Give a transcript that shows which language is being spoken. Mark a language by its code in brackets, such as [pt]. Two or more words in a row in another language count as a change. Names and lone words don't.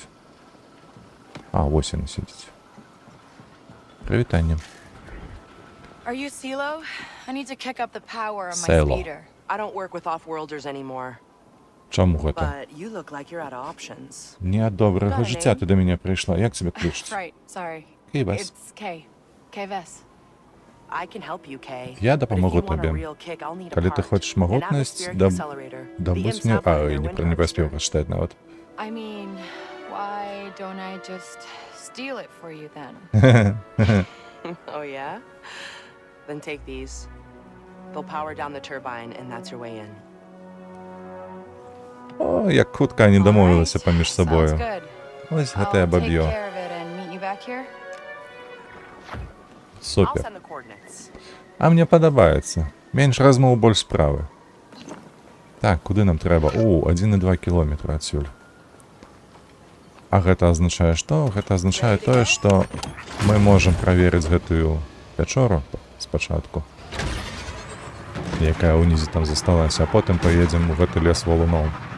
[be] А, вось яна сидіць. Прывітанне. [en] Are you Silo? I need to kick up the power on my Silo. speeder. I don't work with off-worlders anymore, [be] Чаму гэта? [en] but you look like you're out of options. [be] Не ад добрага [en] Got a [be] жыцця [en] name? [be] ты да мяне прыйшла. Як цябе клічуць? [en] Right, sorry. [be] Ківас. [en] It's Kay. Kay Vess. I can help you, Kay. [be] Я [en] But if [be] дапамогу [en] you want a [be] табе. [en] real kick, I'll need a [be] Калі ты [en] part. [be] хочаш [en] An [be] магутнасць, [en] atmospheric accelerator. The [be] дабудзь [en] imps [be] мне... [en] have one [be] А, [en] in [be] і [en] their [be] не [en] window [be] паспеў [en] register. [be] прачытаць нават. [en] I mean, why don't I just steal it for you then? Oh, yeah? Then take these. They'll power down the turbine, and that's your way in. [be] О, як хутка они дамовілися паміж [en] Sounds [be] сабою. [en] good. [be] Ось [en] I'll [be] гэтае [en] take [be] баб'ё. [en] care of it and meet you back here. I'll [be] Супер. [en] send the coordinates. [be] А мне падабаецца. Менш размоў, больш справы. Так, куды нам трэба? О, 1,2 кіламетра адсюль. А гэта азначае што? Гэта азначае тое, што мы можам праверыць гэтую пячору спачатку, якая ўнізе там засталася, а потым паедзем у гэты лес валуноў.